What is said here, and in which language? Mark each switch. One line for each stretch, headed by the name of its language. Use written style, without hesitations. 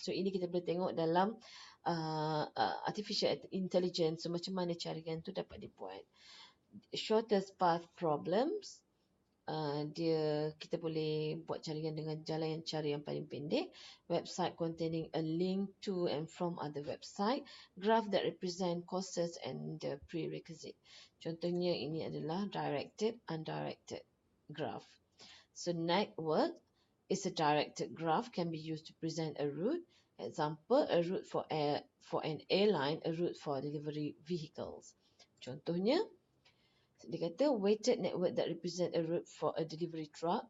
Malay: So ini kita boleh tengok dalam artificial intelligence, so macam mana carian tu dapat dibuat. Shortest path problems, kita boleh buat carian dengan jalan yang cara yang paling pendek.
English: Website containing a link to and from other website. Graph that represent courses and the prerequisite.
Malay: Contohnya ini adalah directed, undirected graph.
English: So network is a directed graph, can be used to present a route. Example, a route for an airline, a route for delivery vehicles.
Malay: Contohnya, dia kata
English: weighted network that represent a route for a delivery truck.